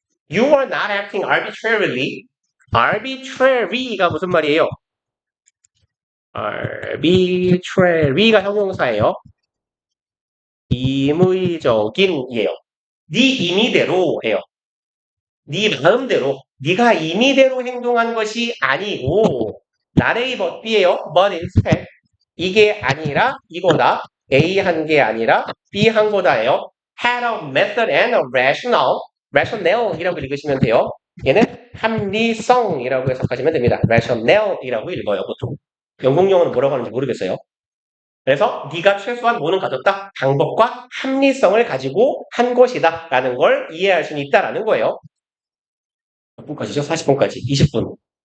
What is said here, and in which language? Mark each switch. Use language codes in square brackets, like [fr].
[en] You are not acting arbitrarily. [ko] arbitrary가 무슨 말이에요? arbitrary가 형용사예요. 임의적인이에요. 네 임의대로예요. 네 마음대로, 네가 임의대로 행동한 것이 아니고 나레이 but B예요. but instead 이게 아니라 이거다. A 한 게 아니라 B 한 거다예요. [en] had a method and a rational이라고 [ko] 읽으시면 돼요. 얘는 합리성이라고 해석하시면 됩니다. rational이라고 읽어요, 보통. 영국 영어는 뭐라고 하는지 모르겠어요. 그래서 네가 최소한 뭐는 가졌다? 방법과 합리성을 가지고 한 것이다 라는 걸 이해할 수 있다라는 거예요. 몇 분까지죠? 40분까지. 20분.